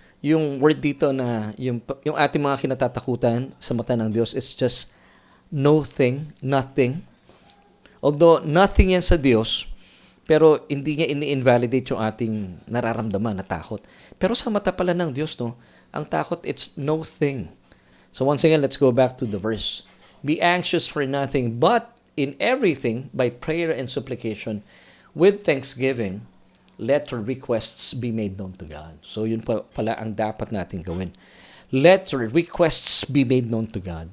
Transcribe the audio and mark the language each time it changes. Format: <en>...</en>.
<tl>Yung word dito na yung ating mga kinatatakutan sa mata ng Diyos</tl> <en>is just nothing.</en> <tl>Although nothing yan sa Diyos, pero hindi niya ini-invalidate yung ating nararamdaman na takot. Pero sa mata pala ng Diyos, ang takot,</tl> <en>it's no thing. So once again, let's go back to the verse. Be anxious for nothing, but in everything, by prayer and supplication, with thanksgiving, let your requests be made known to God.</en> <tl>So yun pala ang dapat natin gawin.</tl> <en>Let your requests be made known to God.</en>